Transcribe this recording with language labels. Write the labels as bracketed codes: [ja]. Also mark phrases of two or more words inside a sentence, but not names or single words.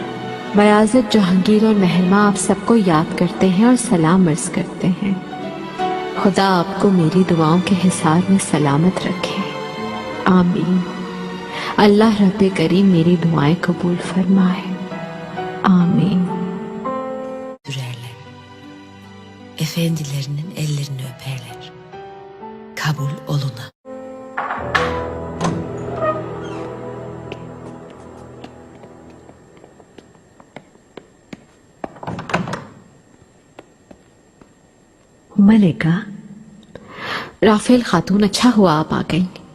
[hi] बयाज़त, जहांगीर और महरमा आप सबको याद करते हैं और सलाम अर्ज करते हैं। खुदा आपको मेरी दुआओं के हिसार में सलामत रखे, आमीन। अल्लाह रब्बे करीम मेरी दुआएं कबूल फरमाए, आमीन। [tr] Efendilerinin ellerini öperler. Kabul oluna. [hi] मलिका। राफेल खातून, अच्छा हुआ आप आ गई।